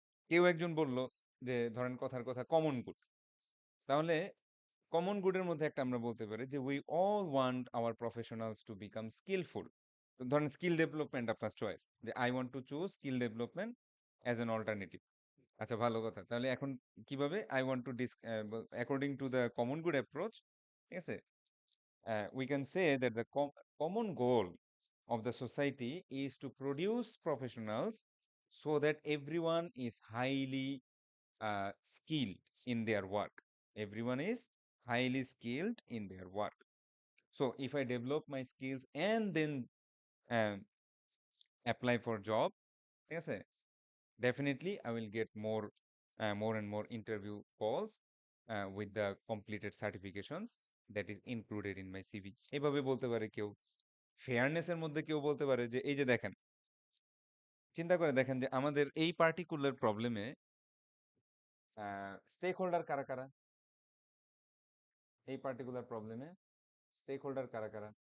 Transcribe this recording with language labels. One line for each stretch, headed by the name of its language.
Bangla: কেউ একজন বলল যে ধরেন কথার কথা কমন গুড, তাহলে কমন গুডের মধ্যে একটা আমরা বলতে পারি যে
English: We all want our professionals to become skillful.
Bangla: ধরেন স্কিল ডেভেলপমেন্ট আপনার চয়েস, যে
English: I want to choose skill development as an alternative.
Bangla: আচ্ছা, ভালো কথা। তাহলে এখন কিভাবে
English: I want to according to the common good approach,
Bangla: ঠিক আছে,
English: we can say that the common goal of the society is to produce professionals so that everyone is highly skilled in their work. Everyone is highly skilled in their work. So if I develop my skills and then um, apply for job,
Bangla: ঠিক আছে,
English: definitely I will get more and more interview calls with the completed certifications that is included in my CV.
Bangla: এভাবে বলতে পারে কেউ। ফেয়ারনেসের মধ্যে কেউ বলতে পারে যে এই যে দেখেন, চিন্তা করে দেখেন যে আমাদের এই পার্টিকুলার প্রবলেমে স্টেক হোল্ডার কারা কারা, এই পার্টিকুলার প্রবলেমে স্টেক হোল্ডার কারা কারা?